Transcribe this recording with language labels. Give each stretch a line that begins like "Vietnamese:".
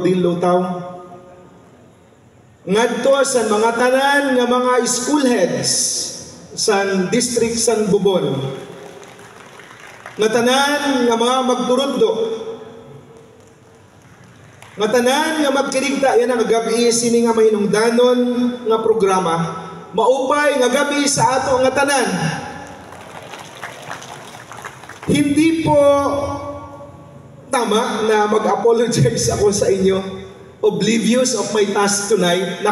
Waray: Rodin Lutaw, ngadto sa mga tanan nga mga school heads sa district san Bubon, nga tanan nga mga magturudlo, nga tanan nga magkirigta, yan ang gabi sini nga mahinungdanon nga programa, maupay nga gabi sa ato nga tanan.
Filipino: Hindi po tama na mag-apologize ako sa inyo.
English: Oblivious of my task tonight.